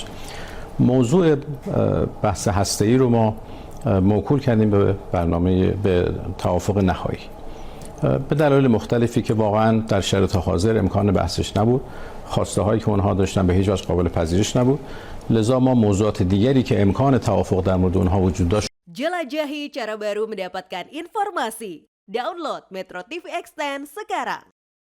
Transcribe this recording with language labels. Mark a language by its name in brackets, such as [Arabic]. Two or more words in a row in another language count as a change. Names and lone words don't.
[Persian] موضوع بحث هسته‌ای رو ما موکول کردیم به توافق نهایی. به دلایل مختلفی که واقعا در شرایط حاضر امکان بحثش نبود، خواسته هایی که اونها داشتن به هیچ وجه قابل پذیرش نبود، لذا ما موضوعات دیگری که امکان توافق در مورد اونها وجود داشت. [Indonesian] Jelajahi cara baru mendapatkan informasi. Download Metro TV Extend sekarang.